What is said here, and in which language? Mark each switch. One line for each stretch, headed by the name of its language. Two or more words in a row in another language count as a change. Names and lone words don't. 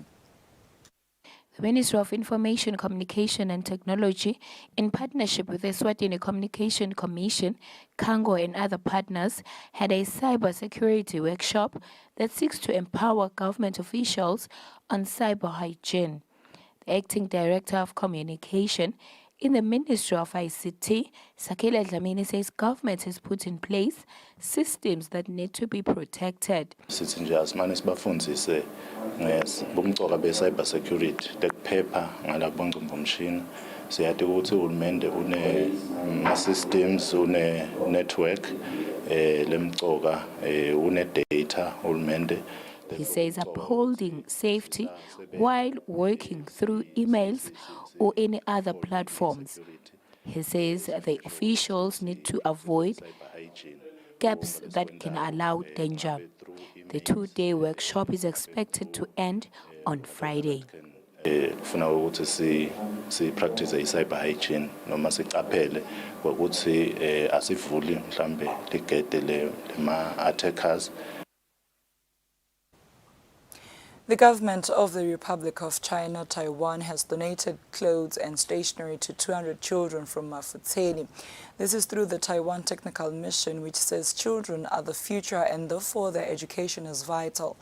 English: The Ministry of Information, Communication and Technology, in partnership with the Eswatini Communication Commission, Kango and other partners, had a cyber security workshop that seeks to empower government officials on cyber hygiene. The Acting Director of Communication in the Ministry of ICT, Sakela Dlamini, says government has put in place systems that need to be protected.
Swati: Sithi nje asimane sibafundise ngobumcoka be-
English: cyber security
Swati: tekuphepha ngalabongcomshini. Siyathi ukuthi uhulumende une-systems, une-network lemcoka, une-data uhulumende.
English: He says upholding safety while working through emails or any other platforms. He says the officials need to avoid gaps that can allow danger. The two-day workshop is expected to end on Friday.
Swati: Kufuna ukuthi si
English: practice cyber hygiene
Swati: noma siqaphele ukuthi asivuli mhlambe ligede lema attackers.
English: The government of the Republic of China, Taiwan, has donated clothes and stationery to 200 children from Eswatini. This is through the Taiwan Technical Mission, which says children are the future and therefore their education is vital.